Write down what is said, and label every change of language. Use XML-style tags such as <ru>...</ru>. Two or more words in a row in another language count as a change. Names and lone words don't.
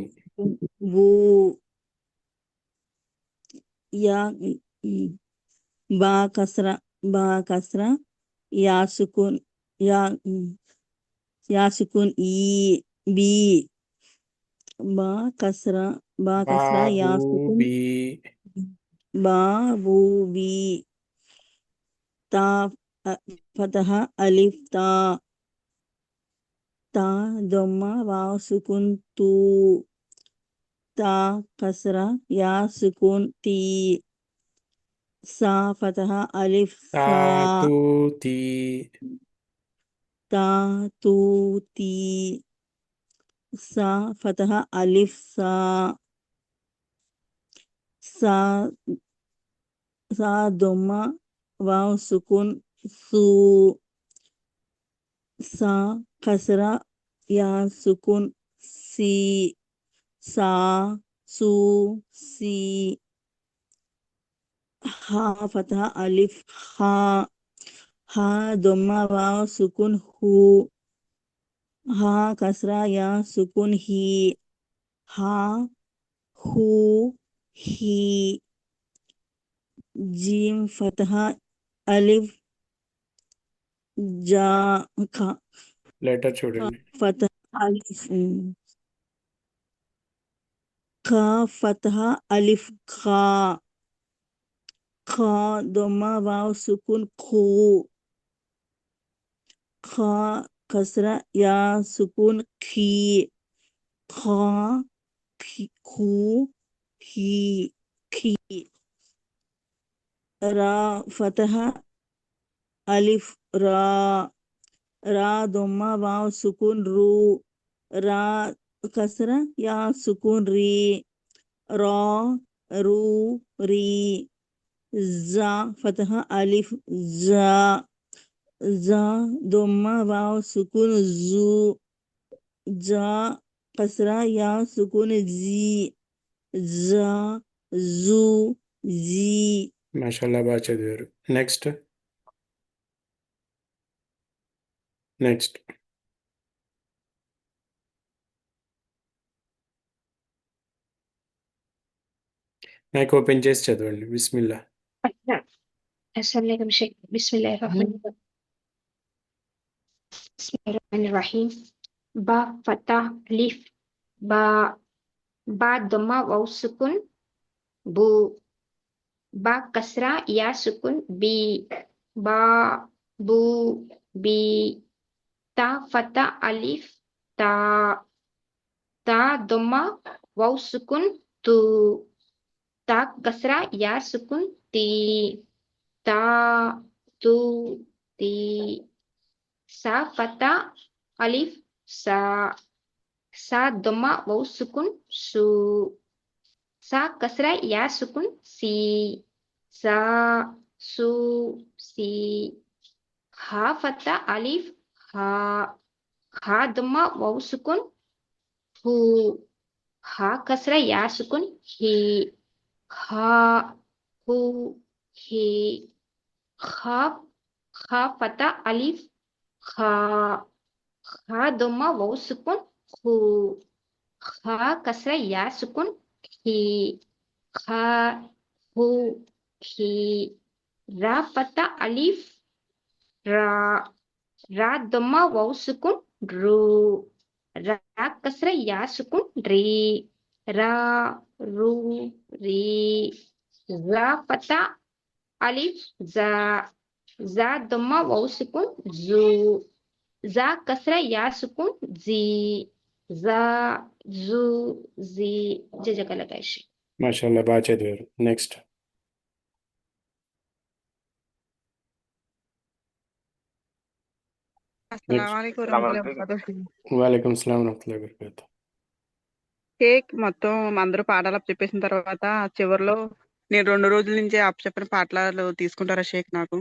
<ar>سكون بو يا با كسرة يا سكون يا سكون إي بي با كسرة يا బాబు సుకున్ బి. با بو بي تا فتحة ألف تا ضمة واو سكون تو تا كسرة يا سكون تي ثا فتحة ألف తా సా تو تي. تا تو تي ثا فتحة ألف ثا ثا ضمة واو سكون ثو ثا كسرة يا سكون ثي ثا ثو ثي حا فتحة ألف حا ضمة واو سكون حو حا كسرة يا سكون حي حا حو حي جيم فتحة ألف جا</ar> <te>లెటర్ చూడండి.</te> <ar>فتحة ألف خا فتحة ألف خا خا ضمة واو سكون خو خا كسرة يا سكون خي خا خو خي خي را فتحة ألف را را ضمة واو سكون رو را كسرة يا سكون ري را رو ري جا فتحة ألف جا جا ضمة واو سكون جو جا كسرة يا سكون جي جا جو جي</ar> <te>మాషాల్లా బాగా చదివారు.</te> <en>next next mike open</en> <te>చేసి చదవండి. బిస్మిల్లా.</te> <ar>السلام عليكم شيخ بسم الله الرحمن الرحيم با فتحة ألف با با ضمة واو سكون بو با كسرة يا سكون بي با بو بي تا فتحة ألف تا تا ضمة واو سكون تو تا كسرة يا سكون تي تا تو تي ثا فتحة ألف ثا ضمة واو سكون ثو ثا كسرة يا سكون ثي ثا ثو ثي حا فتحة ألف حا ضمة واو سكون حو حا كسرة يا سكون حي حا حو حي خا خا فتحة ألف خا ضمة واو سكون خو خا كسرة يا سكون هي خا هو هي را فتحة ألف را ضمة واو سكون رو را كسرة يا سكون ري را رو ري جا فتحة ألف جا ضمة واو سكون جو جا كسرة يا سكون جي جا جو جي جزاك الله خير.</ar> <te>మాషాల్లా బాగా చదివారు. నెక్స్ట్</te> <ar>السلام عليكم ورحمة الله وبركاته. وعليكم السلام ورحمة الله وبركاته.</ar> <te>కేక్ మొత్తం అందరూ పాఠాలు చెప్పేసిన తర్వాత చివరిలో నేను 2 రోజుల నుంచి చెప్పిన పాఠాలు తీసుకుంటారా షేక్ నాకు?</te>